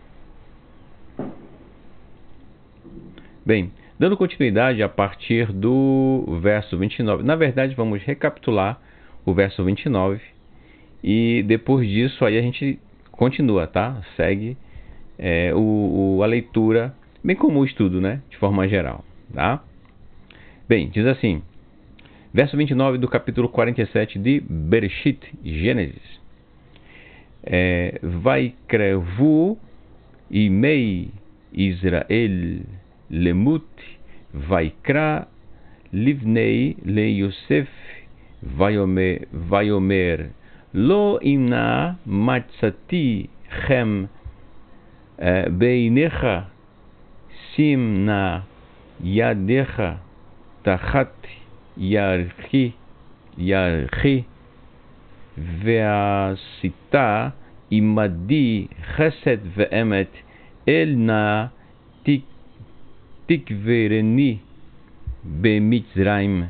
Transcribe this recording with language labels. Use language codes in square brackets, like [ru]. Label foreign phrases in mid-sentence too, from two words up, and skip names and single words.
[pt] Bem, dando continuidade a partir do verso 29, na verdade vamos recapitular o verso 29, e depois disso aí a gente continua, tá? Segue a leitura, bem como o estudo, né? De forma geral, tá? Bem, diz assim, verso 29 do capítulo 47 de Bereshit, Gênesis. [he] ויקרבו ימי ישראל למות ויקרא לבני ליוסף ויאמר לו אם נא מצאתי חן בעיניך שים נא ידך תחת ירכי ועשית עמדי חסד ואמת אל נא תקברני במצרים.